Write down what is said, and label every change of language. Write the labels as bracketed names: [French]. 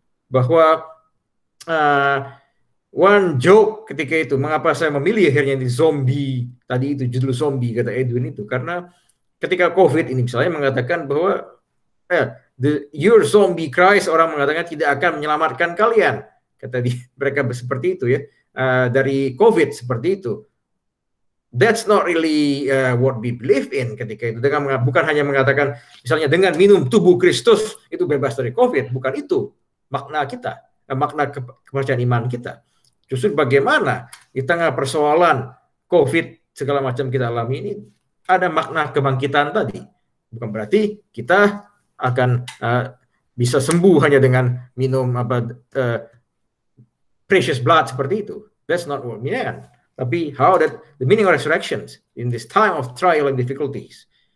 [Indonesian] Bahwa [English] one joke [Indonesian] ketika itu, mengapa saya memilih akhirnya di zombie, tadi itu judul zombie kata Edwin itu, karena ketika COVID ini misalnya mengatakan bahwa [English] your zombie Christ, [Indonesian] orang mengatakan tidak akan menyelamatkan kalian, kata mereka seperti itu ya, dari COVID seperti itu. [English] That's not really what we believe in [Indonesian] ketika itu. Bukan hanya mengatakan misalnya dengan minum tubuh Kristus itu bebas dari COVID, bukan itu makna kita, makna kepercayaan iman kita. Justru bagaimana di tengah persoalan COVID segala macam kita alami ini, ada makna kebangkitan tadi. Bukan berarti kita akan bisa sembuh hanya dengan minum [English] precious blood [Indonesian] seperti itu. [English] That's not what we mean. [Indonesian] Tapi [English] how that the meaning of resurrections in this time of trial and difficulties.